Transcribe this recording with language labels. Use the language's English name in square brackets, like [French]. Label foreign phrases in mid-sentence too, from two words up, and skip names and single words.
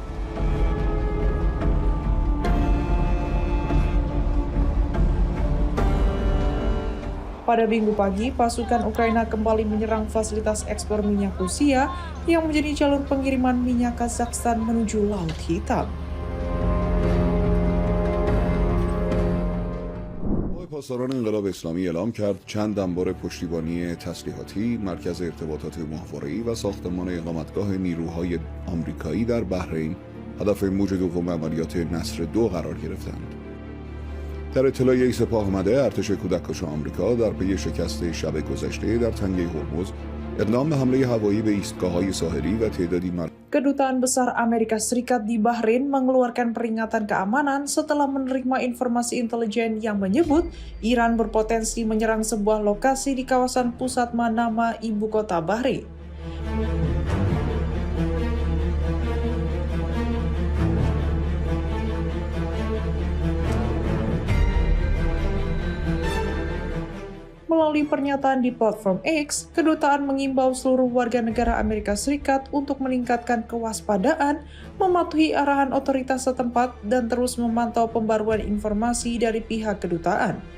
[Indonesian] Pada Minggu pagi, pasukan Ukraina kembali menyerang fasilitas ekspor minyak Rusia yang menjadi jalur pengiriman minyak Kazakhstan menuju Laut Hitam. [Persian] پاسداران انقلاب اسلامی اعلام کرد چند انبار پشتیبانی تسلیحاتی، مرکز ارتباطات ماهواره‌ای و ساختمان اقامتگاه نیروهای آمریکایی در بحرین هدف موج دوم عملیات نصر 2 قرار گرفتند. در اطلاعیه‌ای سپاه آمده، ارتش کودککش آمریکا در پی شکست شب گذشته در تنگه هرمز اقدام به حمله هوایی به ایستگاه‌های ساحلی و تعدادی [Indonesian] Kedutaan Besar Amerika Serikat di Bahrain mengeluarkan peringatan keamanan setelah menerima informasi intelijen yang menyebut Iran berpotensi menyerang sebuah lokasi di kawasan pusat Manama, ibu kota Bahrain. Melalui pernyataan di platform X, kedutaan mengimbau seluruh warga negara Amerika Serikat untuk meningkatkan kewaspadaan, mematuhi arahan otoritas setempat, dan terus memantau pembaruan informasi dari pihak kedutaan.